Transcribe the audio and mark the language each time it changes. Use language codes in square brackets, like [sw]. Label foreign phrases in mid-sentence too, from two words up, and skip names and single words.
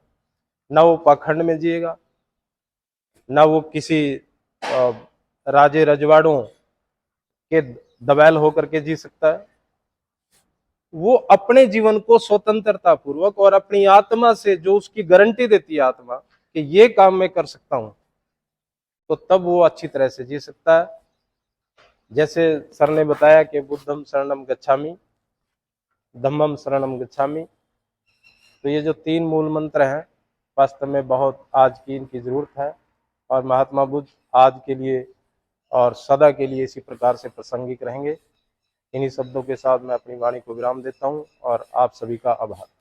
[hi] ना वो पाखंड में जिएगा, ना वो किसी राजे रजवाड़ों के दबैल होकर के जी सकता है। वो अपने जीवन को स्वतंत्रता पूर्वक और अपनी आत्मा से जो उसकी गारंटी देती है आत्मा कि ये काम मैं कर सकता हूं, तो तब वो अच्छी तरह से जी सकता है। जैसे सर ने बताया कि [sa] बुद्धम शरणम गच्छामि, धम्मम शरणम गच्छामि, [hi] तो ये जो 3 मूल मंत्र हैं वास्तव में बहुत आज की इनकी जरूरत है। और महात्मा बुद्ध आज के लिए और सदा के लिए इसी प्रकार से प्रासंगिक रहेंगे। इन्हीं शब्दों के साथ मैं अपनी वाणी को विराम देता हूं और आप सभी का आभार।